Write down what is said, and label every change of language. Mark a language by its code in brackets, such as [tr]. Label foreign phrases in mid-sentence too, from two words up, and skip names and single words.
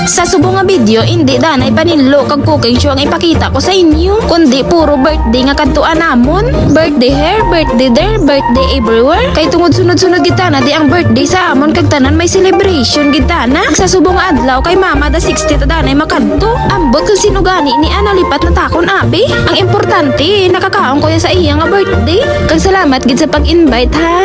[krj] Sa subong nga video, hindi danay paninlo kag [en] cooking show [krj] ang ipakita ko sa inyo, kundi puro birthday nga kadtuan namon. [en] Birthday here, birthday there, birthday everywhere. [krj] Kay tungod sunod-sunod gitana di ang birthday sa amon kag tanan may celebration gitana. Sa subong adlaw kay mama da 60 ta danay makadto. Ambot kung sino gani ni ana lipat na takon abi. Ang importante nakakaon ko yan sa iya nga birthday. Kag salamat gid sa pag-invite ha.